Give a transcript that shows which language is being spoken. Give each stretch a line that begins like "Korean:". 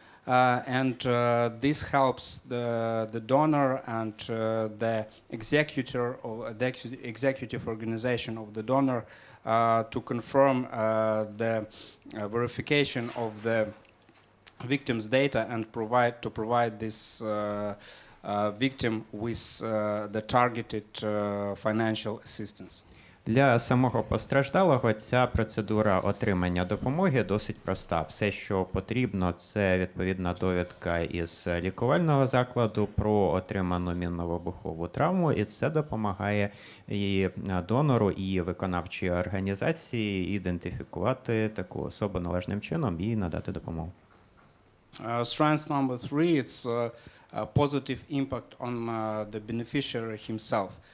English: And this helps the donor and the executor or the executive organization of the donor to confirm the verification of the victim's data and provide this victim with the targeted financial assistance.
Ukrainian: Для самого постраждалого ця процедура отримання допомоги досить проста. Все, що потрібно, це відповідна довідка із лікувального закладу про отриману мінно-вибухову травму, і це допомагає і донору, і виконавчій організації ідентифікувати таку особу належним чином і надати допомогу.
English: Strength number three, it's a positive impact on the beneficiary himself.